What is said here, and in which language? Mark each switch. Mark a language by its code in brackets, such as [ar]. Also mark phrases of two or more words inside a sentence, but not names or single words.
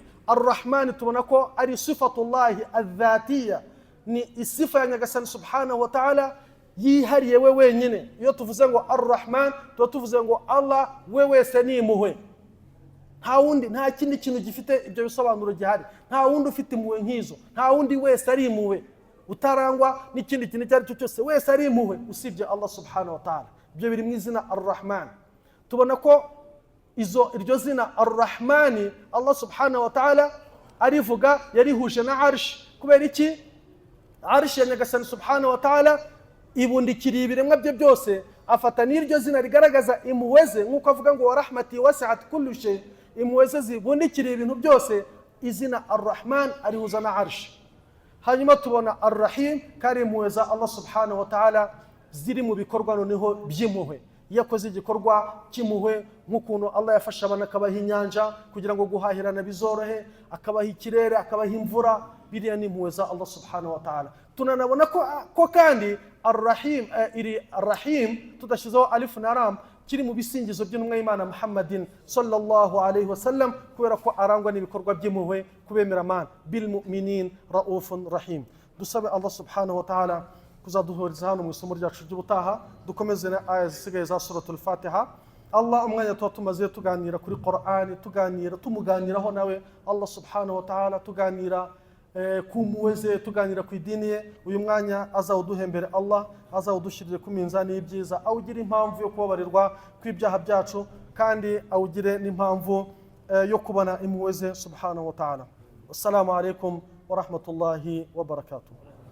[rw] Ar-Rahman tubona ko ari [ar] صفة الله الذاتية, [rw] ni isifa ya Nyagasani [ar] سبحانه وتعالى [rw] yihariye we wenyine. Iyo tuvuze ngo Ar-Rahman tuba tuvuze ngo Allah we wese ni impuhwe, nta wundi, nta kindi kintu gifite ibyo bisobanuro gihari, nta wundi ufite impuhwe nk'izo, nta wundi wese ari impuhwe utarangwa n'ikindi kintu icyo ari cyo cyose, wese ari impuhwe usibye Allah [ar] سبحانه وتعالى. [rw] Ibyo biri mu izina Ar-Rahman. Tubona ko iryo zina Ar-Rahmani Allah [ar] سبحانه وتعالى [rw] arivuga yarihuje na Arsh. Kubera iki? Arsh ya Nyagasani [ar] سبحانه وتعالى [rw] ibundikiriye ibiremwa bye byose, afata n'iryo zina rigaragaza impuhwe ze, nk'uko avuga ngo [ar] ورحمتي وسعت كل شيء, [rw] impuhwe ze zibundikiriye ibintu byose. Izina Ar-Rahman arihuza na Arsh. Hanyuma tubona Ar-Rahim, kari impuhwe za Allah [ar] سبحانه وتعالى [rw] ziri mu bikorwa noneho by'impuhwe. Yakoze igikorwa cy'impuhwe, nk'ukuntu Allah yafasha abantu akabaha inyanja kugira ngo guhahirana bizorohe, akabaha ikirere, akabaha imvura, biriya ni impuhwe za Allah [ar] سبحانه وتعالى. [rw] Tunanabona ko kandi Ar-Rahim tudashyizeho alif na ram kiri mu bisingizo by'intumwa y'Imana Muhammadin [ar] صلى الله عليه وسلم, [rw] kubera ko arangwa n'ibikorwa by'impuhwe kubemera Imana. [ar] بالمؤمنين رؤوف رحيم. [rw] Dusabe Allah subhanahu wa ta'ala kuzaduhuriza hano mu isomo ryacu ry'ubutaha, dukomeze na aya zisigaye za suratul Fatiha. Allah umwanya tuba tumaze tuganira kuri Qur'ani, tumuganiraho nawe Allah [ar] سبحانه وتعالى, [rw] tuganira ku mpuhwe ze, tuganira ku idini ye. Uyu mwanya azawuduhembere Allah, azawudushyirire ku minzani y'ibyiza, awugire impamvu yo kubabarirwa kw'ibyaha byacu, kandi awugire n'impamvu yo kubona impuhwe ze [ar] سبحانه وتعالى. السلام عليكم ورحمة الله وبركاته.